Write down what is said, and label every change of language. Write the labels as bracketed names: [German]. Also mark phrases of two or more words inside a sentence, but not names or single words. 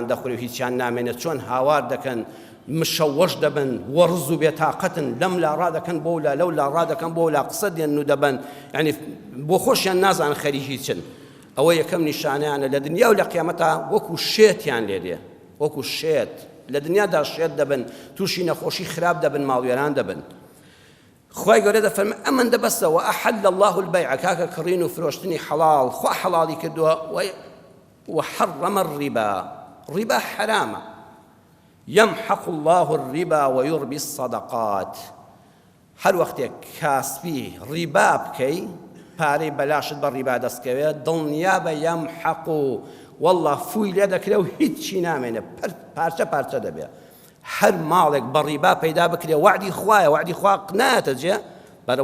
[Central Kurdish] دەخورێ و هیچیان نامێنێت چۆن هاوار دەکەن مشەوەش دەبن وەڕز و بێتاقەتن لەم لا ڕادەکەن بۆ لا لەو لا ڕادەکەن بۆ لا قسە دێن و دەبن یعنی بۆ خۆشیان نازان خەریکی چن ئەوە یەکەم نیشانەیانە لە دنیا و لە قیامەتە وەکو شێتیان لێ دێ وەکو شێت لە دنیادا شێت دەبن تووشی نەخۆشی خراپ دەبن ماڵوێران دەبن خوای گەورە دەفەرمێ ئەمەندە بەسەوە [Arabic] ئەحەل الله البەیع [Central Kurdish] کاکە کڕین و فرۆشتنی حەڵاڵ خوا حەڵاڵی کردووە [Arabic] وحرم الربا [Central Kurdish] ڕیبا حرامە [Arabic] يمحق الله الربا ويربي الصدقات [Central Kurdish] هەر وەختێک کاسبی ڕیبا بکەی پارەی بەلاشت بە ڕیبا دەستکەوێت دڵنیا بە یەمحەق و والله فوی لێ دەکرێ و هیچی نامێنێ پارچە پارچە دەبێ هەر ماڵێک بە ڕیبا پەیدا بکرێ وعدی خوایە وعدی خوا نایەتە جێ بەرە